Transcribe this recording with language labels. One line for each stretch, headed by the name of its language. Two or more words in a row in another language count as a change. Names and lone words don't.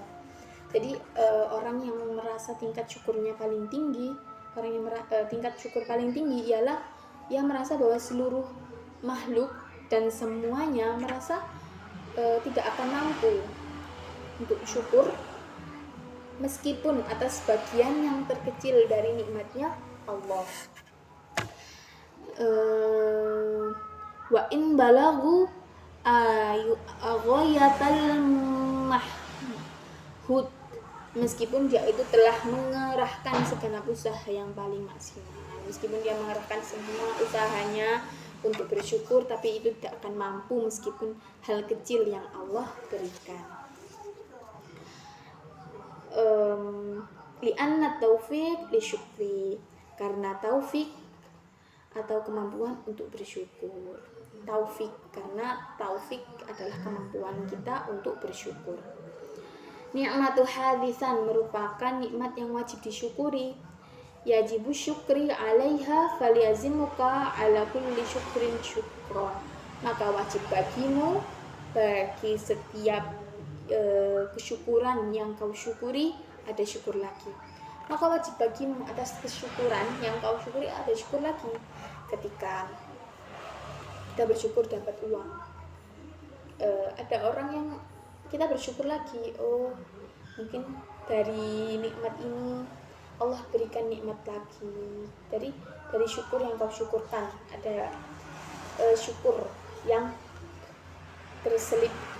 Indonesian: Jadi orang yang merasa tingkat syukurnya paling tinggi, orang yang tingkat syukur paling tinggi ialah yang merasa bahwa seluruh makhluk dan semuanya merasa tidak akan mampu untuk syukur meskipun atas bagian yang terkecil dari nikmatnya Allah.
Arabic: وإن بلغوا غاية المجهود,
Indonesian: meskipun dia itu telah mengerahkan segenap usaha yang paling maksimal, meskipun dia mengerahkan semua usahanya untuk bersyukur, tapi itu tidak akan mampu meskipun hal kecil yang Allah berikan.
Arabic: لأن التوفيق للشكر,
Indonesian: karena taufik atau kemampuan untuk bersyukur. Taufik, karena taufik adalah kemampuan kita untuk bersyukur.
Arabic: نعمة حادثة,
Indonesian: merupakan nikmat yang wajib disyukuri.
Arabic: يجب الشكر عليها فيلزمك على كل شكر شكرا,
Indonesian: maka wajib bagimu bagi setiap kesyukuran yang kau syukuri ada syukur lagi. Maka wajib bagimu atas kesyukuran yang kau syukuri ada syukur lagi. Ketika kita bersyukur dapat uang, ada orang yang kita bersyukur lagi, oh mungkin dari nikmat ini Allah berikan nikmat lagi, dari syukur yang kau syukurkan ada syukur yang terselip.